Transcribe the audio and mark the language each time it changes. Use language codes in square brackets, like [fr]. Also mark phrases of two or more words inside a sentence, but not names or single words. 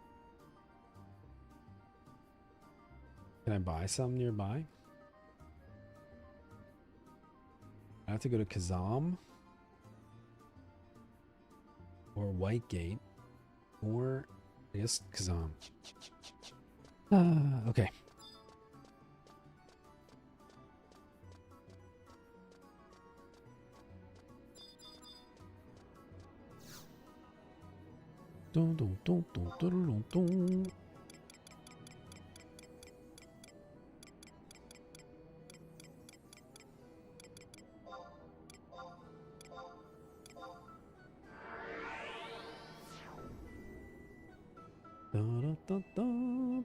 [en] Can I buy some nearby? I have to go to Kazam or Whitegate or I guess Kazam. Okay. Dun, dun, dun, dun, dun, dun, dun. Da, da, da, da.